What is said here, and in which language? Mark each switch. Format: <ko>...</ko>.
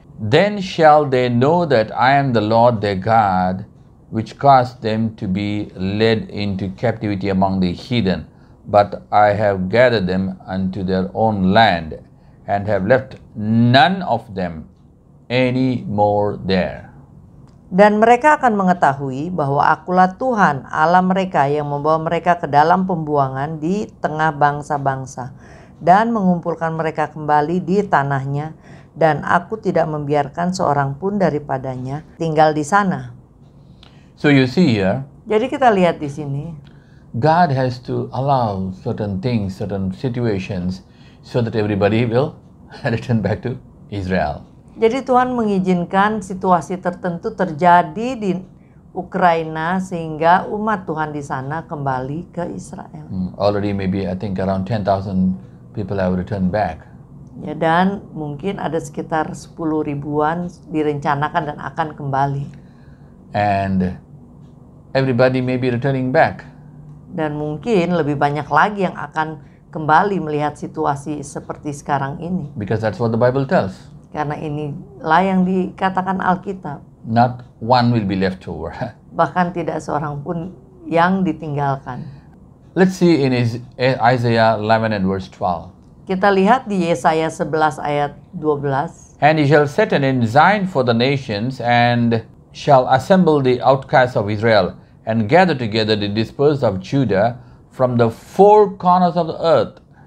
<en>Then shall they know that I am the Lord their God, which caused them to be led into captivity among the heathen, but I have gathered them unto their own land, and have left none of them any more there.</en> <id>Dan mereka akan mengetahui bahwa akulah Tuhan Allah mereka yang membawa mereka ke dalam pembuangan di tengah bangsa-bangsa dan mengumpulkan mereka kembali di tanahnya, dan aku tidak membiarkan seorang pun daripadanya tinggal di sana.</id> <en>So you see here,</en> <id>Jadi kita lihat di sini,</id> <en>God has to allow certain things, certain situations, so that everybody will return back to Israel.</en> <id>jadi Tuhan mengizinkan situasi tertentu terjadi di Ukraina sehingga umat Tuhan di sana kembali ke Israel.</id> <en>Already maybe I think around 10,000 people have returned back.</en> <id>Ya, dan mungkin ada sekitar 10 ribuan direncanakan dan akan kembali.</id> <en>And everybody may be returning back.</en> <id>Dan mungkin lebih banyak lagi yang akan kembali melihat situasi seperti sekarang ini.</id> <en>Because that's what the Bible tells.</en> <id>Karena inilah yang dikatakan Alkitab.</id> <en>Not one will be left over.</en> <id>Bahkan tidak seorang pun yang ditinggalkan.</id> <en>Let's see in Isaiah 11 and verse 12.</en> <id>Kita lihat di Yesaya 11 ayat 12.</id> <en>And he shall set an ensign for the nations, and shall assemble the outcasts of Israel, and gather together the dispersed of Judah from the four corners of the earth.</en>